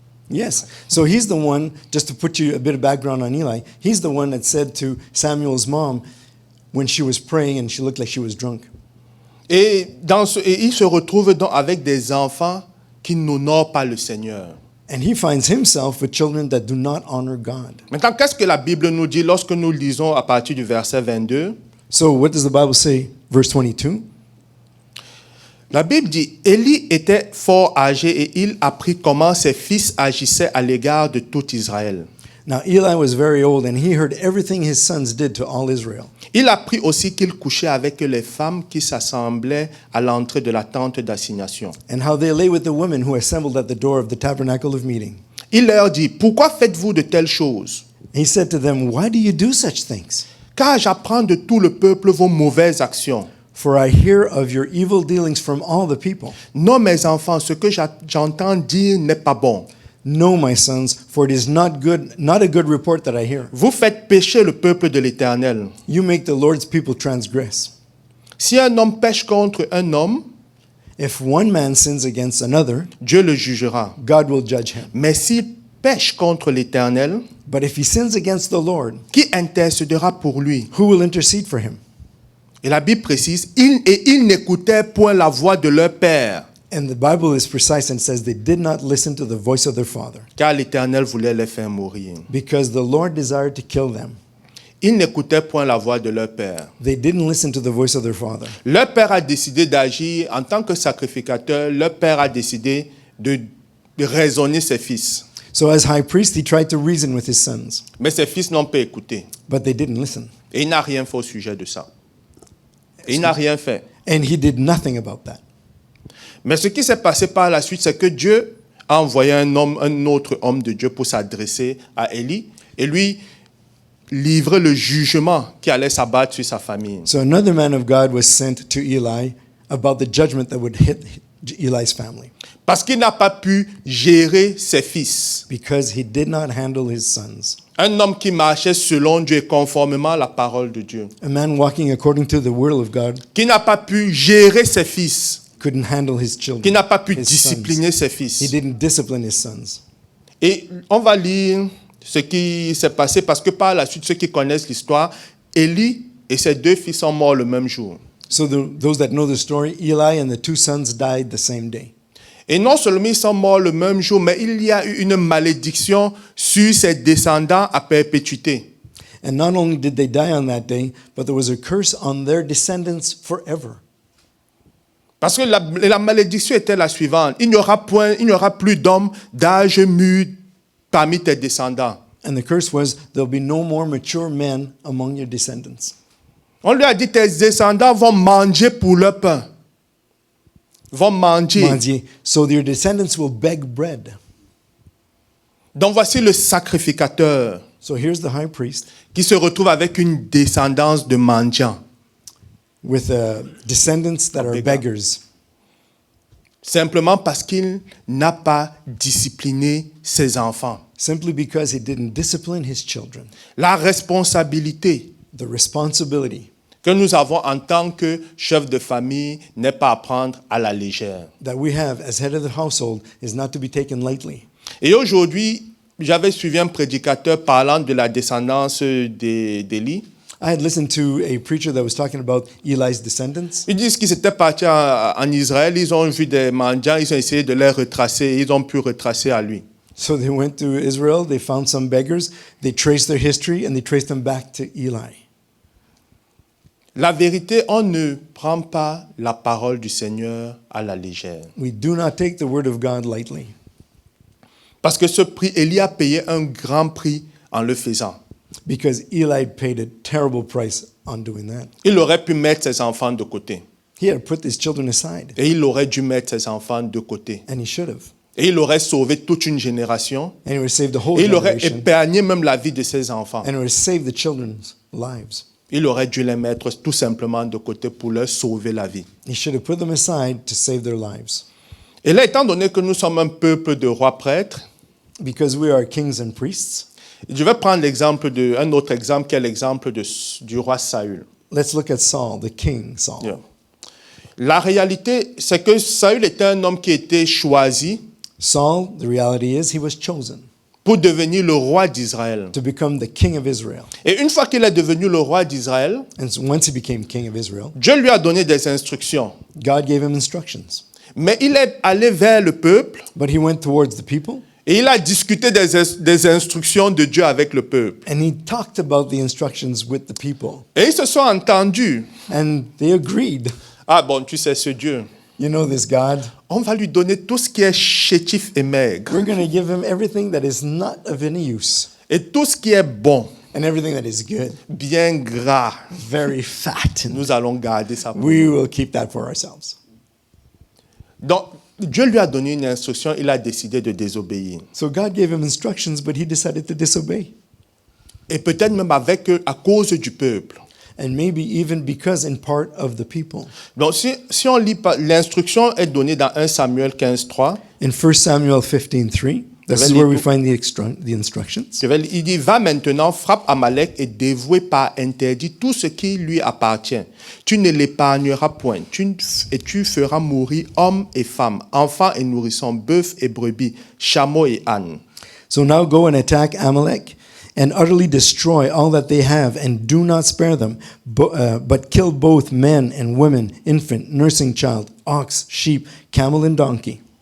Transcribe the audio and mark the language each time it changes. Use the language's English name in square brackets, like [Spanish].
[English] Yes. So he's the one, just to put you a bit of background on Eli, he's the one that said to Samuel's mom when she was praying and she looked like she was drunk. [French] Et il se retrouve donc avec des enfants qui n'honorent pas le Seigneur. [English] And he finds himself with children that do not honor God. [French] Maintenant, qu'est-ce que la Bible nous dit lorsque nous lisons à partir du verset 22? [English] So what does the Bible say? Verse 22. [French] La Bible dit, Élie était fort âgé et il apprit comment ses fils agissaient à l'égard de tout Israël. [English] Now Eli was very old, and he heard everything his sons did to all Israel. [French] Il apprit aussi qu'il couchait avec les femmes qui s'assemblaient à l'entrée de la tente d'assignation. [English] And how they lay with the women who assembled at the door of the tabernacle of meeting. [French] Il leur dit, pourquoi faites-vous de telles choses? [English] He said to them, "Why do you do such things? [French] Car j'apprends de tout le peuple vos mauvaises actions. [English] For I hear of your evil dealings from all the people. [French] Non, mes enfants, ce que j'entends dire n'est pas bon. [English] No, my sons, for it is not a good report that I hear. [French] Vous faites pécher le peuple de l'Éternel. [English] You make the Lord's people transgress. [French] Si un homme pêche contre un homme, [English] If one man sins against another, [French] Dieu le jugera. [English] God will judge him. [French] Mais s'il pêche contre l'Éternel, [English] But if he sins against the Lord, [French] qui intercédera pour lui? [English] who will intercede for him?" [French] Et la Bible précise, ils n'écoutaient point la voix de leur père, [English] And the Bible is precise and says they did not listen to the voice of their father [French] car l'Éternel voulait les faire mourir. [English] because the Lord desired to kill them. [French] Ils n'écoutaient point la voix de leur père. [English] They didn't listen to the voice of their father. [French] Leur père a décidé d'agir en tant que sacrificateur. Leur père a décidé de raisonner ses fils. [English] So as high priest, he tried to reason with his sons, [French] Mais ses fils n'ont pas écouté. [English] but they didn't listen. [French] Et il n'a rien fait au sujet de ça. Et il n'a rien fait. [English] And he did nothing about that. [French] Mais ce qui s'est passé par la suite, c'est que Dieu a envoyé un autre homme de Dieu pour s'adresser à Élie et lui livrer le jugement qui allait s'abattre sur sa famille. [English] So another man of God was sent to Eli about the judgment that would hit Eli's family [French] Parce qu'il n'a pas pu gérer ses fils. [English] because he did not handle his sons. [French] Un homme qui marchait selon Dieu et conformément à la parole de Dieu. [English] A man walking according to the will of God [French] Qui n'a pas pu gérer ses fils. [English] couldn't handle his children. [French] Qui n'a pas pu [English] his [French] discipliner [English] sons. [French] ses [English] He [French] fils. [English] didn't discipline his sons. [French] Et on va lire ce qui s'est passé parce que par la suite, ceux qui connaissent l'histoire, Élie et ses deux fils sont morts le même jour. [English] So those that know the story, Eli and the two sons died the same day. [French] Et non seulement ils sont morts le même jour, mais il y a eu une malédiction sur ses descendants à perpétuité. [English] And not only did they die on that day, but there was a curse on their descendants forever. [French] Parce que la malédiction était la suivante. Il n'y aura plus d'hommes d'âge mûr parmi tes descendants. [English] And the curse was, there'll be no more mature men among your descendants. [French] On lui a dit, tes descendants vont manger pour leur pain. Vont manger. Mandier. [English] So your descendants will beg bread. [French] Donc voici le sacrificateur [English] So here's the high priest [French] qui se retrouve avec une descendance de mendiants. [English] with descendants that are Beggar. beggars. [French] Simplement parce qu'il n'a pas discipliné ses enfants. [English] Simply because he didn't discipline his children. [French] La responsabilité [English] The responsibility [French] que nous avons en tant que chef de famille n'est pas à prendre à la légère. [English] that we have as head of the household is not to be taken lightly. [French] Et aujourd'hui, j'avais suivi un prédicateur parlant de la descendance d'Élie. [English] I had listened to a preacher that was talking about Eli's descendants. [French] Ils disent qu'ils étaient partis en Israël, ils ont vu des mendiants, ils ont essayé de les retracer, et ils ont pu retracer à lui. [English] So they went to Israel, they found some beggars, they traced their history, and they traced them back to Eli. [French] La vérité, on ne prend pas la parole du Seigneur à la légère. [English] We do not take the word of God lightly. [French] Parce que ce prix, Élie a payé un grand prix en le faisant. [English] Because Eli paid a terrible price on doing that. [French] Il aurait pu mettre ses enfants de côté. [English] He had put his children aside, [French] Et il aurait dû mettre ses enfants de côté. [English] and he should have. [French] Et il aurait sauvé toute une génération. [English] And he would have saved the whole [French] Et il aurait [English] generation, [French] épargné même la vie de ses enfants. [English] and it would have saved the children's lives. [French] Il aurait dû les mettre tout simplement de côté pour leur sauver la vie. [English] He should have put them aside to save their lives. [French] Et là, étant donné que nous sommes un peuple de rois prêtres, [English] Because we are kings and priests, [French] je vais prendre un autre exemple qui est l'exemple du roi Saül. [English] let's look at Saul, the king Saul. Yeah. [French] La réalité, c'est que Saül était un homme qui était choisi [English] Saul, the reality is, he was chosen [French] pour devenir le roi d'Israël. [English] to become the king of Israel. [French] Et une fois qu'il est devenu le roi d'Israël, [English] And so once he became king of Israel, [French] Dieu lui a donné des instructions. [English] God gave him instructions. [French] Mais il est allé vers le peuple [English] But he went towards the people, [French] et il a discuté des instructions de Dieu avec le peuple. [English] and he talked about the instructions with the people. [French] Et ils se sont entendus. [English] And they agreed. [French] Ah bon, tu sais ce Dieu. [English] You know this God. [French] On va lui donner tout ce qui est chétif et maigre. [English] We're going to give him everything that is not of any use. [French] Et tout ce qui est bon, [English] and everything that is good, [French] bien gras, [English] very fat. And [French] nous allons garder ça pour [English] we [French] nous. [English] will keep that for ourselves. [French] Donc, Dieu lui a donné une instruction, il a décidé de désobéir. [English] So God gave him instructions, but he decided to disobey. [French] Et peut-être même à cause du peuple. [English] And maybe even because in part of the people. [French] Donc, si on lit, l'instruction est donnée dans 1 Samuel 15:3. [English] In 1 Samuel 15:3, this is where we find the instructions. [French] Il dit, va maintenant, frappe Amalek et dévouer par interdit tout ce qui lui appartient. Tu ne l'épargneras point. Et tu feras mourir hommes et femmes, enfants et nourrissons, bœufs et brebis, chameaux et ânes. [English] So now go and attack Amalek and utterly destroy all that they have, and do not spare them, but kill both men and women, infant, nursing child, ox, sheep, camel, and donkey.